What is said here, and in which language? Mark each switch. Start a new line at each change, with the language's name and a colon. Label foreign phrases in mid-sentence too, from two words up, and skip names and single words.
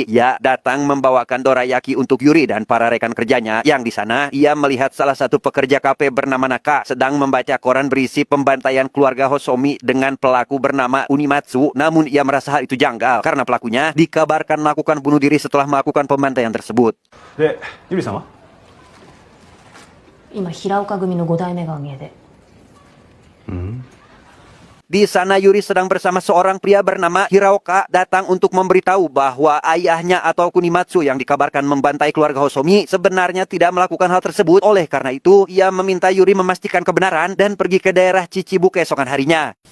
Indonesian: Ia datang membawakan dorayaki untuk Yuri dan para rekan kerjanya, yang di sana ia melihat salah satu pekerja kafe bernama Naka sedang membaca koran berisi pembantaian keluarga Hosomi dengan pelaku bernama Unimatsu. Namun ia merasa hal itu janggal karena pelakunya dikabarkan melakukan bunuh diri setelah melakukan pembantaian tersebut.
Japanese: Yuri-sama? 今平岡組の5代目がお見えで。
Indonesian: Di sana Yuri sedang bersama seorang pria bernama Hiraoka datang untuk memberitahu bahwa ayahnya atau Kunimatsu yang dikabarkan membantai keluarga Hosomi sebenarnya tidak melakukan hal tersebut. Oleh karena itu, ia meminta Yuri memastikan kebenaran dan pergi ke daerah Chichibu keesokan harinya.